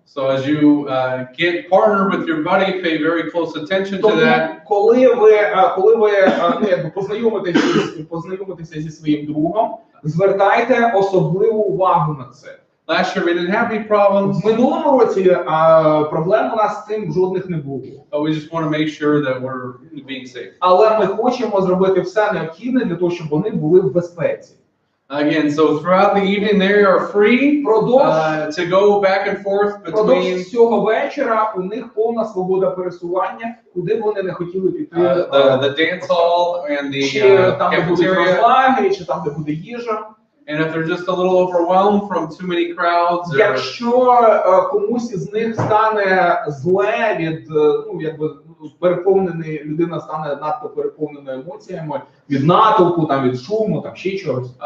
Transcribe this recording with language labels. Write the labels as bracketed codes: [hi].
[en] So as you get partner with your buddy, pay very close attention to that. [uk] Коли ви познайомитеся зі своїм другом, звертайте особливу увагу на це. [en] Last year we didn't have any problems. [uk] В минулому році проблем у нас з цим жодних не було. [en] But we just want to make sure that we're being safe. [uk] Але ми хочемо зробити все необхідне для того, щоб вони були в безпеці. [en] Again, so throughout the evening they are free to go back and forth between. [uk] Цього вечора у них повна свобода пересування, куди б вони не хотіли піти. [en] The dance hall and the cafeteria. [uk] Чи там, де буде їжа. [en] And if they're just a little overwhelmed from too many crowds, [uk] якщо комусь із них стане зле від, переповнений, людина стане надто переповненою емоціями від натовпу, від шуму, ще чогось.